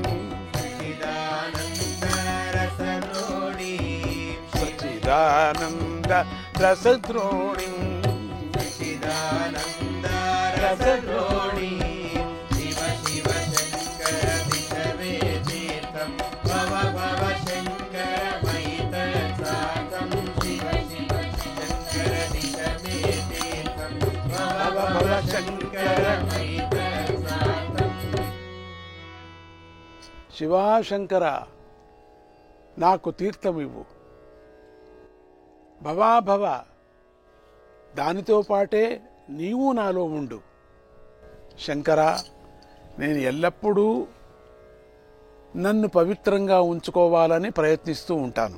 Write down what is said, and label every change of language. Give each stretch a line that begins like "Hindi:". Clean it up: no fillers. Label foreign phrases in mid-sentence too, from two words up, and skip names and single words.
Sanskrit: सच्चिदानन्द रसद्रोणीं सच्चिदानन्द रसद्रोणीं शिव शिव शङ्कर दिश मे तीर्थं भव भव शङ्कर मैतसातं शिव शिव शङ्कर दिश मे तीर्थं भव भव शङ्कर मैतसातं
Telugu: శివా శంకర నాకు తీర్థమివ్వు, భవాభవ దానితో పాటే నీవు నాలో ఉండు. శంకర, నేను ఎల్లప్పుడూ నన్ను పవిత్రంగా ఉంచుకోవాలని ప్రయత్నిస్తూ ఉంటాను.